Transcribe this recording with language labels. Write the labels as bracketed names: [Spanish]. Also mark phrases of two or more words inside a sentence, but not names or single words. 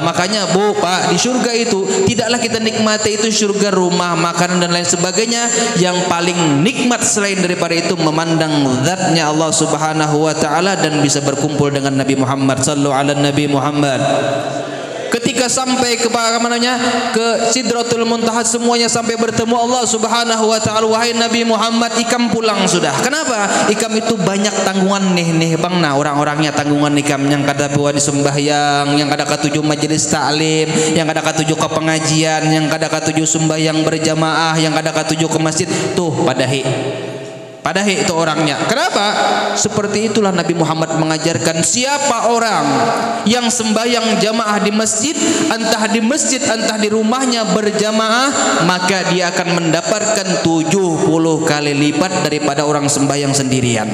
[Indonesian] Makanya Bu, Pak, di surga itu tidaklah kita nikmati itu surga, rumah, makanan dan lain sebagainya. Yang paling nikmat selain daripada itu memandang zatnya Allah [Arabic] Subhanahu wa taala [Indonesian] dan bisa berkumpul dengan Nabi Muhammad. [Arabic] Sallu ala Nabi Muhammad. [Indonesian] Ketika sampai ke ke Sidratul Muntaha, semuanya sampai bertemu Allah [Arabic] Subhanahu wa taala. [Banjar] Wahai Nabi Muhammad, ikam pulang sudah. Kenapa? Ikam itu banyak tanggungan nih Bang. Nah, orang-orangnya tanggungan ikam yang kada buat sembahyang, yang kada katuju majelis taklim, yang kada katuju ke pengajian, yang kada katuju sembahyang berjamaah, yang kada katuju ke masjid. [Indonesian] Tuh padahi Padahal itu orangnya. Kenapa? Seperti itulah Nabi Muhammad mengajarkan, siapa orang yang sembahyang jamaah di masjid, entah di masjid entah di rumahnya berjamaah, maka dia akan mendapatkan 70 kali lipat daripada orang sembahyang sendirian.